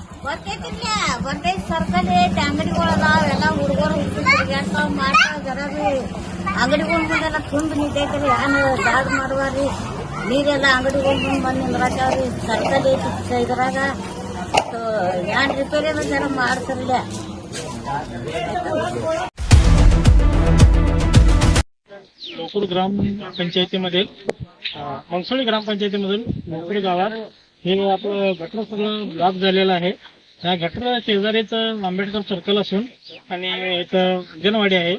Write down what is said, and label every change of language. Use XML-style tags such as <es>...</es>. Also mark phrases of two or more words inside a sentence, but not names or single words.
<kn>ಸರ್ಕಾರಿ ಅಂಗಡಿಗಳಲ್ಲ, ಅವೆಲ್ಲ ಹುಡುಗರು ಅಂಗಡಿಗಳ ಮುಂದೆಲ್ಲ ತುಂಬ ನಿಂತೈತ್ರಿ. ಏನ್ ದಾಡ್ ಮಾಡುವಾರಿ ನೀರೆಲ್ಲ ಅಂಗಡಿಗಳ ಮುಂದೆ ಬಂದು ನಿಂದ್ರಾಕವ್ರಿ. ಸರ್ಕಾರಿ ಇದ್ರಾಗ ಏನ್ ರಿಪೇರಿ ಜನ ಮಾಡ್ತಾರಲ್ಲ.</kn> <mr>लोकूर ग्राम पंचायतीमध्ये मंगसोळी ग्रामपंचायतीमधून लोकूर गावात हे आपलं गटर सगळं ब्लॉक झालेलं आहे. त्या गटर शेजारीच आंबेडकर सर्कल असून आणि एक अंगणवाडी आहे.</mr>